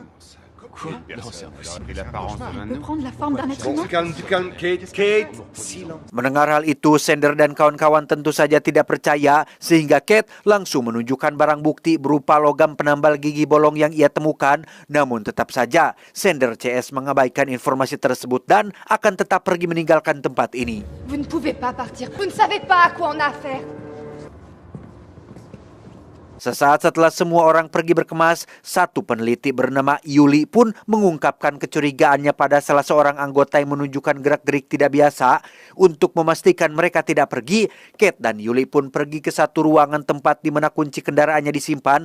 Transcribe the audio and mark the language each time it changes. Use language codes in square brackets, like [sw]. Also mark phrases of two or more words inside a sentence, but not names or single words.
[id] Mendengar hal itu, Sender dan kawan-kawan tentu saja tidak percaya, sehingga Kate langsung menunjukkan barang bukti berupa logam penambal gigi bolong yang ia temukan. Namun tetap saja, Sender CS mengabaikan informasi tersebut dan akan tetap pergi meninggalkan tempat ini. [fr] Vous ne pouvez pas partir. Vous ne savez pas à quoi on a affaire. [id] Sesaat setelah semua orang pergi berkemas, satu peneliti bernama Yuli pun mengungkapkan kecurigaannya pada salah seorang anggota yang menunjukkan gerak-gerik tidak biasa. Untuk memastikan mereka tidak pergi, Kate dan Yuli pun pergi ke satu ruangan tempat di mana kunci kendaraannya disimpan.